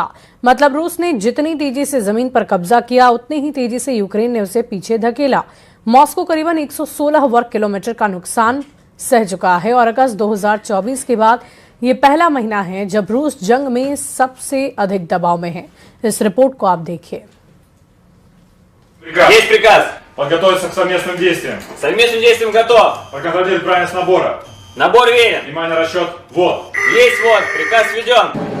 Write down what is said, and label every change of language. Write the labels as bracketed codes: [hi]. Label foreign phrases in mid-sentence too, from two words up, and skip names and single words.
[hi] मतलब रूस ने जितनी तेजी से जमीन पर कब्जा किया उतनी ही तेजी से यूक्रेन ने उसे पीछे धकेला। मॉस्को करीबन 116 वर्ग किलोमीटर का नुकसान सह चुका है और अगस्त 2024 के बाद ये पहला महीना है जब रूस जंग में सबसे अधिक दबाव में है। इस रिपोर्ट को आप देखिए। [ru] Есть приказ. Подготовиться к совместным действиям. Совместным действиям готов. Проконтролировать правильность набора. Набор верен. Внимание, расчет. Вот. Есть вот. Приказ введен.